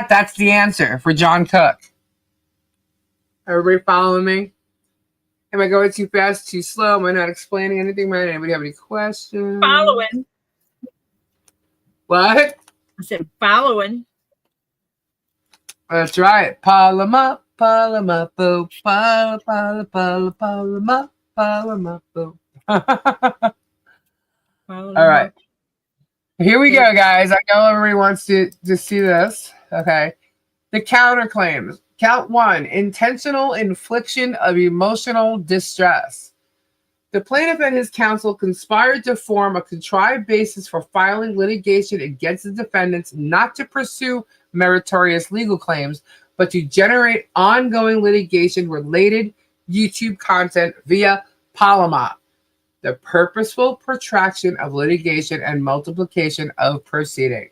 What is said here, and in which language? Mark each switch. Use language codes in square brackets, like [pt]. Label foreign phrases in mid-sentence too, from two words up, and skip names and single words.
[en] That's the answer for John Cook. Everybody following me? Am I going too fast, too slow? Am I not explaining anything? Right? Anybody have any questions? Following. What? I said following. That's right. Palama, palama, boo, pala, pala, pala, palama, palama, boo. All right. Here we go, guys. I know everybody wants to see this. Okay. The counterclaims. Count 1, intentional infliction of emotional distress. The plaintiff and his counsel conspired to form a contrived basis for filing litigation against the defendants, not to pursue meritorious legal claims, but to generate ongoing litigation-related YouTube content via Palama, the purposeful protraction of litigation and multiplication of proceedings.